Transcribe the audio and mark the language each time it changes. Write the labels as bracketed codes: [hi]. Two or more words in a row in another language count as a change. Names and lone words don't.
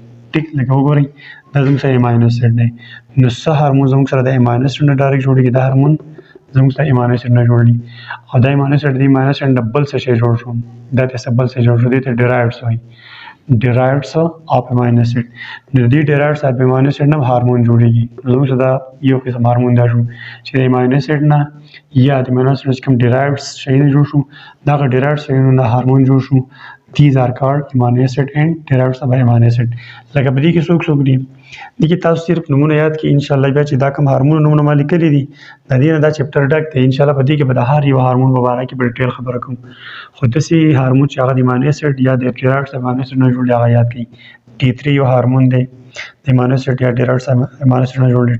[ps] ټیک لکه وګورئ دا زموږ سره [en] amino acid [ps] دی نو څه هارمون زموږ سره د [en] amino acid [ps] نه ډایرکټ جوړېږي دا هارمون زموږ سره [en] amino acid [ps] نه جوړ دي او دا [en] amino acid [ps] د [en] amino acid [ps] نه بل څه شی جوړ شو دا ته بل څه جوړ شو دي ته ډرایوډز وایي. [en] derivatives of amino acid [ps] نو د دې [en] derivatives of amino acid [ps] نه هارمون جوړېږي. زموږ دا یو قسم هارمون دا شو چې د [en] amino acid [ps] نه یا د [en] amino acid [ps] کوم ډرایوډز شی نه جوړ شو دغه ډرایوډز شیونو نه هارمون جوړ شو. [en] These are called amino acid and derivatives of amino acid. [ps] لکه په دې کې څوک څوک دي دې کې تاسو صرف نمونه یاد کړئ [ar] ان شاء الله [ps] بیا چې دا کوم هارمون نمونه ما لیکلي دي د دې نه دا چپټر ډک دی [ar] ان شاء الله [ps] په دې کې به د هر یو هارمون په اړه کې په ډیټیل خبره کوم. خو داسې هارمون چې هغه د [en] amino acid [ps] یا د [en] derivatives of amino acid [ps] نه جوړ دی هغه یاد کړئ. T3 یو هارمون دی د [en] amino acid [ps] یا [en] derivatives of amino acid [ps] نه جوړ دی.